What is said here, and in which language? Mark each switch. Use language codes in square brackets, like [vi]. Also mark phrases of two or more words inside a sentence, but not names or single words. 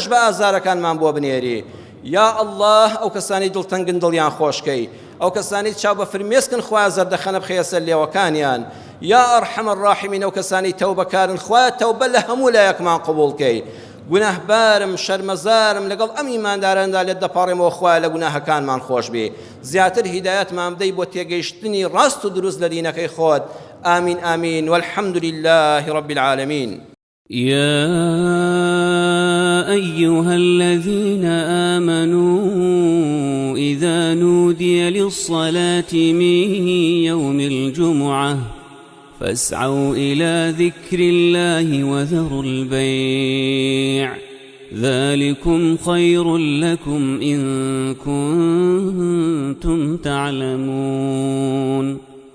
[ckb] بە ئازارەکانمان بۆ بنێری یا ئەڵڵاه ئەو کەسانی دڵتەنگن دڵیان خۆشکەی ئەو کەسانی چاو بە فرمێسکن خوا زەردەخەنە بخەیە سەر لێوەکانیان [ar] یا ئەرحەم الراحمین [ckb] ئەو کەسانی تەوبەکارن خوا تەوبە لە هەموو لایەکمان قبوڵکەی گوناهبارم شەرمەزارم لەگەڵ ئەم ئیمانداراندا لێت دەپاڕێمەوە خوای لە گوناهەکانمان خۆش بێ زیاتر هیدایەتمان بدەی بۆ تێگەیشتنی ڕاست و دروست لە دینەکەی خۆت [ar] آمین آمین والحمد لله رب العالمين يا أيها الذين آمنوا إذا نودي للصلاة من يوم الجمعة فاسعوا إلى ذكر الله وذروا البيع ذلكم خير لكم إن كنتم تعلمون